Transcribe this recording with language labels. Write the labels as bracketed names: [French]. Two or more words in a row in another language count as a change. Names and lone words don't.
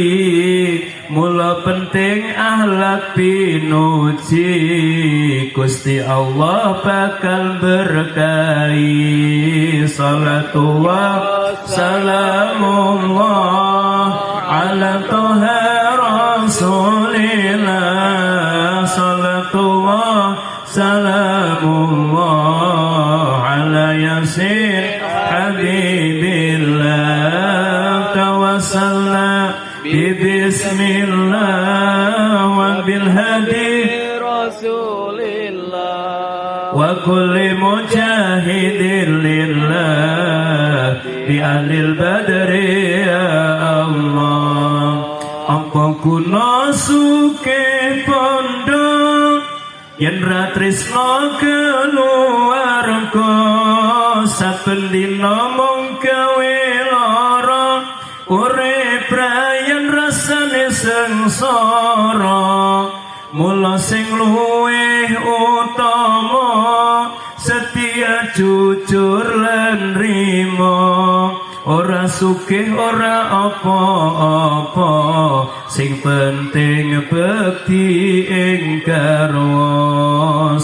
[Javanese] Mula penting akhlak pinuji, Gusti Allah bakal berkahi. [Arabic] صلاة الله سلام الله على طه رسول الله. صلاة الله سلام الله على ياسين حبيب الله. توسلنا بسم الله وبالهادي رسول الله وكل مجاهد لله بأهل البدر يا الله. [Javanese] Apa guna suke pondok yen ra tresna keluarga, saben dina mung gawe lara urip brayan rasane sengsara, mula sing luwih utama setia jujur lan rimo, ora sugih ora apa-apa, sing penting bekti ing garwa.